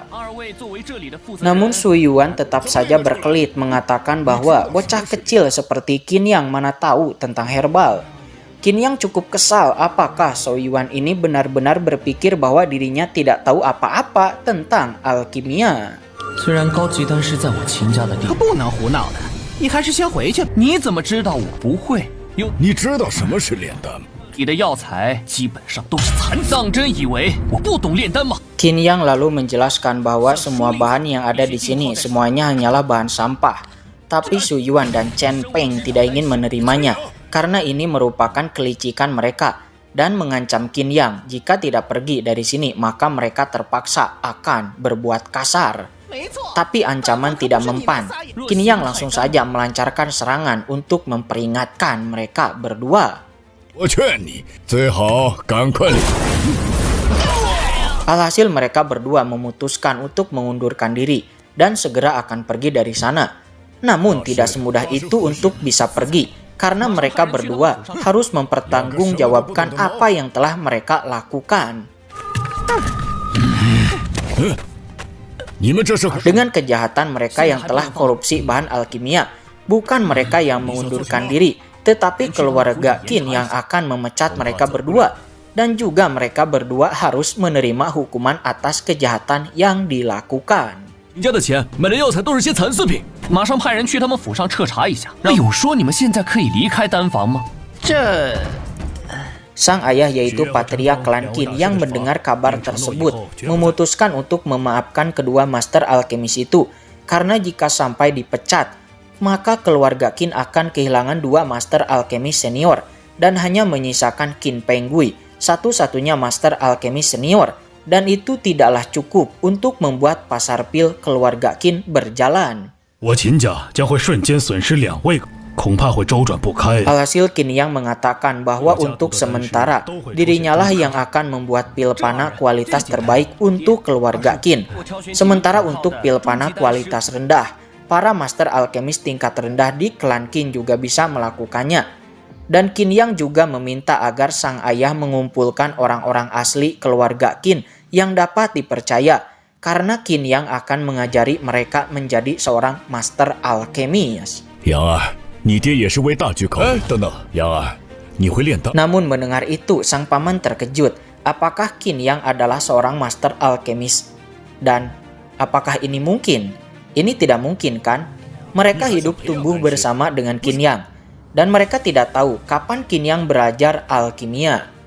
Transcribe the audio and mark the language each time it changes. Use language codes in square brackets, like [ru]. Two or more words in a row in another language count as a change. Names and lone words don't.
[id] Namun Su Yuan tetap saja berkelit mengatakan bahwa bocah kecil seperti Qin Yang mana tahu tentang herbal. Qin Yang cukup kesal apakah Su Yuan ini benar-benar berpikir bahwa dirinya tidak tahu apa-apa tentang alkimia. [zh] 虽然高级丹是在我秦家的地，不能胡闹的，你还是先回去。你怎么知道我不会？你知道什么是炼丹吗？你的药材基本上都是残藏，真以为我不懂炼丹吗？ [id] Qin Yang lalu menjelaskan bahwa semua bahan yang ada di sini semuanya hanyalah bahan sampah. Tapi Su Yuan dan Chen Peng tidak ingin menerimanya karena ini merupakan kelicikan mereka dan mengancam Qin Yang jika tidak pergi dari sini maka mereka terpaksa akan berbuat kasar. Tapi ancaman tidak mempan. Qin Yang langsung saja melancarkan serangan untuk memperingatkan mereka berdua. [zh] 我劝你最好赶快离。 [id] Alhasil mereka berdua memutuskan untuk mengundurkan diri dan segera akan pergi dari sana. Namun tidak semudah itu untuk bisa pergi karena mereka berdua harus mempertanggungjawabkan apa yang telah mereka lakukan. Dengan kejahatan mereka yang telah korupsi bahan alkimia, bukan mereka yang mengundurkan diri, tetapi keluarga Qin yang akan memecat mereka berdua. Dan juga mereka berdua harus menerima hukuman atas kejahatan yang dilakukan. [zh] 你家的钱买的药材都是些残次品，马上派人去他们府上彻查一下。有说你们现在可以离开丹房吗？这 [id] Sang ayah yaitu Patriark klan Qin yang mendengar kabar tersebut memutuskan untuk memaafkan kedua master alkemis itu karena jika sampai dipecat maka keluarga Qin akan kehilangan dua master alkemis senior dan hanya menyisakan Qin Penggui, satu-satunya master alkemis senior, dan itu tidaklah cukup untuk membuat pasar pil keluarga Qin berjalan. [zh] 我秦家将会瞬间损失2位，恐怕会周转不开。 [id] Alhasil Qin Yang mengatakan bahwa untuk sementara dirinya lah yang akan membuat pil panah kualitas terbaik untuk keluarga Qin. Sementara untuk pil panah kualitas rendah, para master alkemis tingkat rendah di klan Qin juga bisa melakukannya. Dan Qin Yang juga meminta agar sang ayah mengumpulkan orang-orang asli keluarga Qin yang dapat dipercaya, karena Qin Yang akan mengajari mereka menjadi seorang master alkemis. [zh] 杨儿，你爹也是为大局考虑。等等，杨儿，你会炼丹？ [id] Namun mendengar itu, sang paman terkejut. Apakah Qin Yang adalah seorang master alkemis? Dan apakah ini mungkin? Ini tidak mungkin kan? Mereka hidup tumbuh bersama dengan Qin Yang. Dan mereka tidak tahu kapan Qin Yang belajar alkimia.